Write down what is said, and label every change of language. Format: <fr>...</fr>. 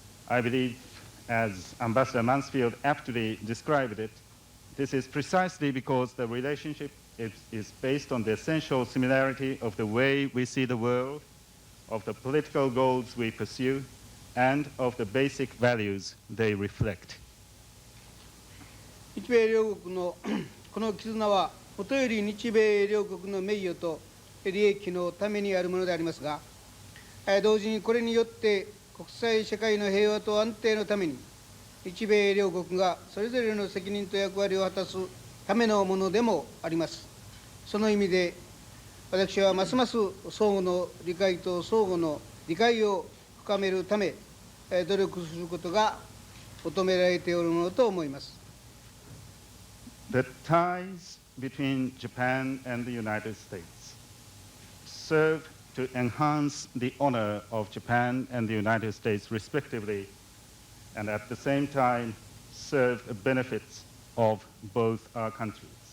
<en>I believe, as Ambassador Mansfield aptly described it, this is precisely because the relationship is based on the essential similarity of the way we see the world, of the political goals we pursue, and of the basic values they reflect.</en> <ja>日米両国のこの絆は、もとより日米両国の名誉と利益のためにあるものでありますが、同時にこれによって国際社会の平和と安定のために、日米両国がそれぞれの責任と役割を果たすためのものでもあります。その意味で、私はますます相互の理解と相互の理解を深めるため、努力することが求められておるものと思います。</ja> <en>The ties between Japan and the United States serve to enhance the honor of Japan and the United States respectively, and at the same time serve the benefits of both our countries.</en>